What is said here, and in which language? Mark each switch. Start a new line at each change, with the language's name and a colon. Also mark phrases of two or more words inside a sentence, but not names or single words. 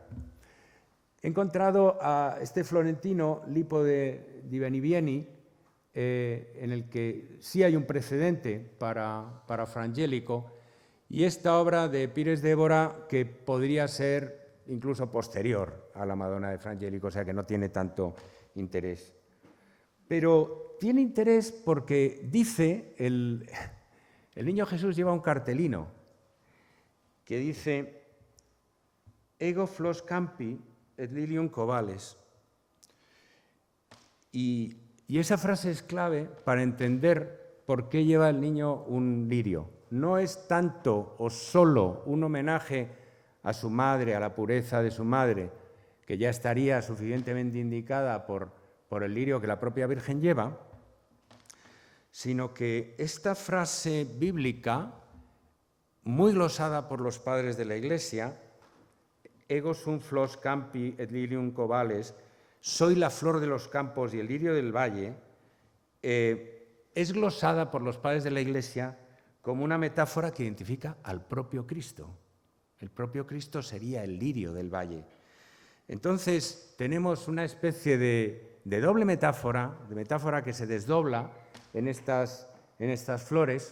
Spanish: He encontrado a este florentino, Lipo di Benivieni, en el que sí hay un precedente para Fra Angelico, y esta obra de Pires de Évora que podría ser incluso posterior a la Madonna de Fra Angelico, o sea que no tiene tanto interés. Pero tiene interés porque dice, el niño Jesús lleva un cartelino que dice
Latin: «Ego flos campi et lilium covales».
Spanish: Y esa frase es clave para entender por qué lleva el niño un lirio. No es tanto o solo un homenaje a su madre, a la pureza de su madre, que ya estaría suficientemente indicada por el lirio que la propia Virgen lleva, sino que esta frase bíblica, muy glosada por los padres de la Iglesia,
Latin: «Ego sum flos campi et lilium covales»,
Spanish: soy la flor de los campos y el lirio del valle, es glosada por los padres de la Iglesia como una metáfora que identifica al propio Cristo. El propio Cristo sería el lirio del valle. Entonces, tenemos una especie de doble metáfora, de metáfora que se desdobla en estas flores,